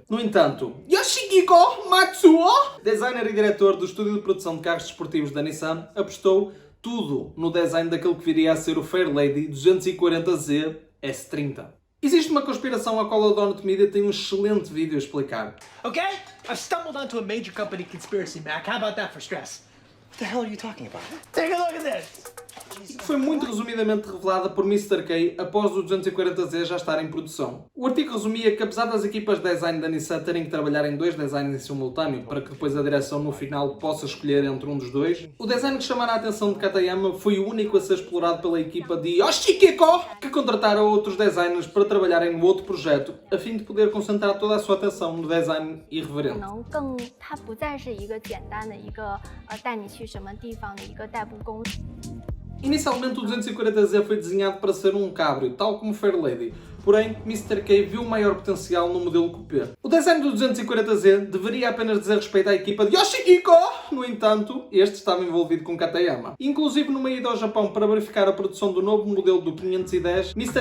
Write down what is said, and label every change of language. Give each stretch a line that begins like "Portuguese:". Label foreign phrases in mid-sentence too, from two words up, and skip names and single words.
Portuguese: No entanto, Yoshihiko Matsuo, designer e diretor do estúdio de produção de carros desportivos da Nissan, apostou tudo no design daquele que viria a ser o Fair Lady 240Z S30. Existe uma conspiração a qual a Donut Media tem um excelente vídeo a explicar.
English: Okay? I've stumbled onto a major company conspiracy, Mac. How about that for stress? What the hell are you talking about? Take a look at this!
Portuguese: E que foi muito resumidamente revelada por Mr. K após o 240Z já estar em produção. O artigo resumia que, apesar das equipas de design da Nissan terem que trabalhar em dois designs em simultâneo para que depois a direção no final possa escolher entre um dos dois, o design que chamara a atenção de Katayama foi o único a ser explorado pela equipa de Yoshihiko, que contrataram outros designers para trabalharem no outro projeto, a fim de poder concentrar toda a sua atenção no design irreverente.
Chinese: 它不再是一个简单的一个带你去什么地方的一个代步工具。
Portuguese: Inicialmente o 240Z foi desenhado para ser um cabrio, tal como Fair Lady, porém Mr. K viu maior potencial no modelo coupé. O design do 240Z deveria apenas dizer respeito à equipa de Yoshihiko, no entanto, este estava envolvido com Katayama. Inclusive numa ida ao Japão para verificar a produção do novo modelo do 510, Mr.